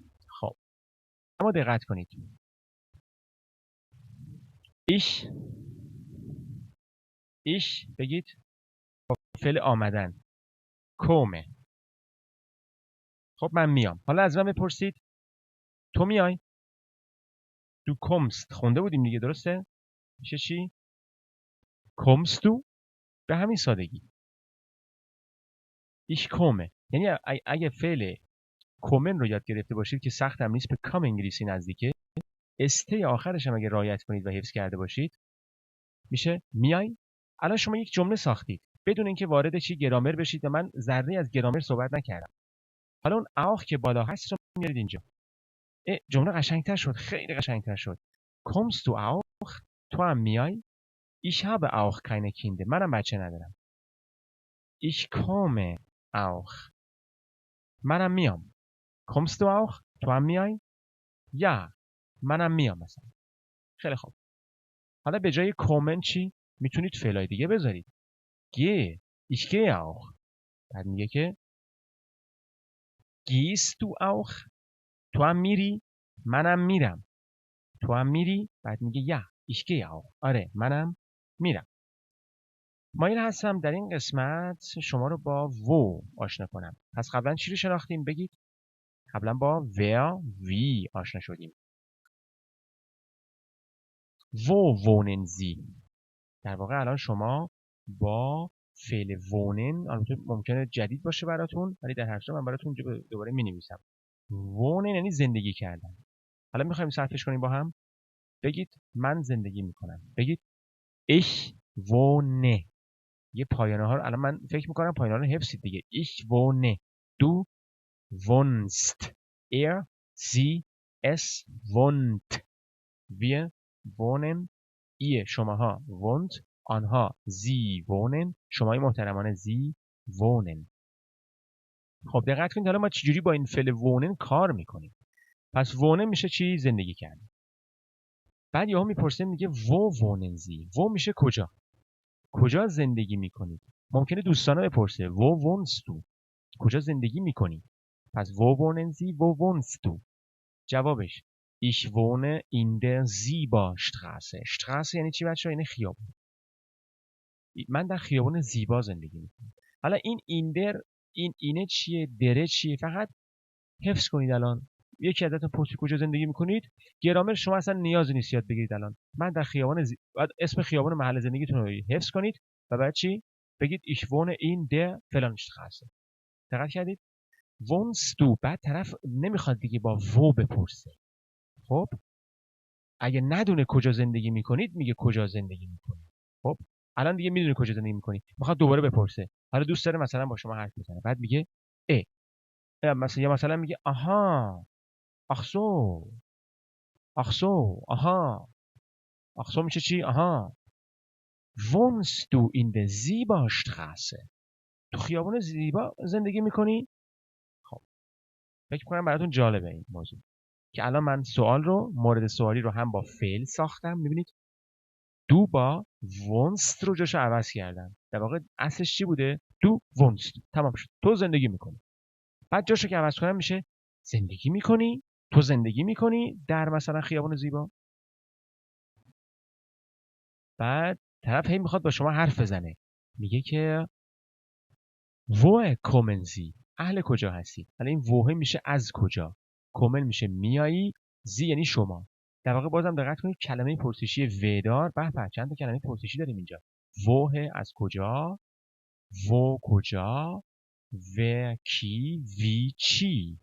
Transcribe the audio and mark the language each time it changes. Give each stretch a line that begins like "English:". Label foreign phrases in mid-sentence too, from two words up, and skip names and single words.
Persian: خب اما دقت کنید. ich بگید با فعل آمدن کومه. خب من میام. حالا از من بپرسید تو میای.
German: du kommst
Persian: خونده بودیم دیگه، درسته؟ میشه چی؟
German: kommst du.
Persian: به همین سادگی.
German: ich komme.
Persian: یعنی اگه فعل کومن رو یاد گرفته باشید که سخت هم نیست، به کام انگلیسی نزدیکه، استه آخرش هم اگه رعایت کنید و حفظ کرده باشید میشه میای. الان شما یک جمله ساختید بدون اینکه وارد چی گرامر بشید و من ذره از گرامر صحبت نکردم. حالا اون auch که بالا هست رو میارید اینجا. جمله قشنگتر شد، خیلی قشنگتر شد.
German: kommst du auch.
Persian: تو هم میای.
German: ich habe auch keine Kinder.
Persian: منم بچه ندارم.
German: ich komme auch.
Persian: منم میام.
German: kommst du auch.
Persian: تو هم میای. ja. منم میام مثلا. خیلی خوب. حالا به جای کومن چی میتونید فعلای دیگه بذارید.
German: gehe. ich gehe auch.
Persian: بعد میگه که
German: gehst du auch.
Persian: تو هم میری. منم میرم. تو هم میری. بعد میگه
German: ja ich gehe auch.
Persian: آره منم میرم. مایل هستم در این قسمت شما رو با و آشنا کنم. پس قبلا چی رو شناختیم بگید؟ قبلا با
German: wer wie
Persian: آشنا شدیم.
German: wo wohnen sie.
Persian: در واقع الان شما با فعل wohnen، البته ممکنه جدید باشه براتون ولی در هر صورت من براتون دوباره می‌نویسم. wohnen یعنی زندگی کردن. حالا می‌خوایم صرفش کنیم با هم. بگید من زندگی می‌کنم. بگید
German: ich wohne.
Persian: یه پایانه ها رو الان من فکر می‌کنم پایانه ها رو حفظید دیگه.
German: ich wohne. du wohnst. er sie es wohnt. wir wohnen. ihr شماها wohnt. آنها sie wohnen.
Persian: شمای محترمانه
German: sie wohnen.
Persian: خب دقت کنید حالا ما چجوری با این فعل wohnen کار میکنیم. پس wohnen میشه چی؟ زندگی کردن. بعد یهو میپرسه میگه
German: wo wohnen sie.
Persian: wo میشه کجا. کجا زندگی میکنید. ممکنه دوستانه بپرسه
German: wo wohnst du.
Persian: کجا زندگی میکنی. پس
German: wo wohnen sie. wo wohnst du.
Persian: جوابش
German: ich wohne in der Sieberstraße.
Persian: Straße یعنی چی بچه‌ها؟ یعنی خیابون. من در خیابون زیبا زندگی میکنم. حالا این در این اینه چیه؟ دره چیه؟ فقط حفظ کنید. الان یکی ازتون پرسید کجا زندگی میکنید، گرامر شما اصلا نیازی نیست یاد بگیرید. الان من در خیابان بعد اسم خیابان محل زندگیتون رو حفظ کنید و بعد چی بگید
German: ich wohne in der
Persian: فلان Straße. دقت کردید؟
German: wohnst du.
Persian: بعد طرف نمیخواد دیگه با و بپرسه. خب اگه ندونه کجا زندگی میکنید میگه کجا زندگی میکنید. خب الان دیگه میدونه کجا زندگی میکنید، میخواد دوباره بپرسه. حالا دوست داره مثلا با شما حرف بزنه، بعد میگه مثلا میگه آها
German: ach so ach so
Persian: آها
German: ach so
Persian: میشه چی؟
German: آها wohnst du in der Sieberstraße.
Persian: تو خیابون زیبا زندگی میکنی؟ خب فکر کنم براتون جالبه این موضوع که الان من سوال رو مورد سوالی رو هم با فعل ساختم. میبینید دو با wohnst رو جاشو عوض کردم. در واقع اصلش چی بوده؟ دو wohnst. تمام شد. تو زندگی میکنی. بعد جاشو که عوض کنم میشه زندگی میکنی. تو زندگی میکنی در مثلا خیابان زیبا. بعد طرف هی میخواد با شما حرف بزنه، میگه که
German: woher kommen Sie.
Persian: اهل کجا هستی. حالا این woher میشه از کجا، kommen میشه میایی، زی یعنی شما. در واقع بازم دقت کنید کلمه پرسشی ودار. به چند تا کلمه پرسشی داریم اینجا. woher از کجا، wo کجا، ور کی وی چی.